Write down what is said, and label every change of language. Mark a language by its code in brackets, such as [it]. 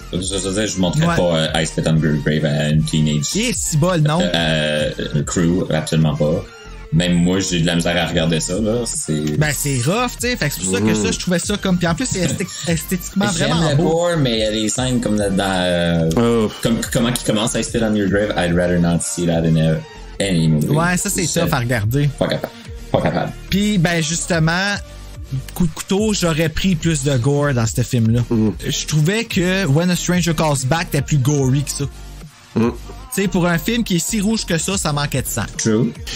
[fr] Je montrerais pas I Spit on Your Grave à une teenage. Si bol, non? Crew, absolument pas. Même moi, j'ai de la misère à regarder ça, là. Ben, c'est rough, tu sais. Fait que c'est pour ça que ça, je trouvais ça comme. Puis en plus, c'est esthétiquement vraiment beau. J'aime le gore, mais il y a des scènes comme dans. Comment qui commence [en] I Spit on Your Grave, I'd rather not see that in any movie. [fr] Ouais, ça, c'est tough à regarder. Pas capable. Puis, ben, justement, coup de couteau, j'aurais pris plus de gore dans ce film-là. Je trouvais que When a Stranger Calls Back était plus gory que ça. Tu sais, pour un film qui est si rouge que ça manquait de sang. [en] True.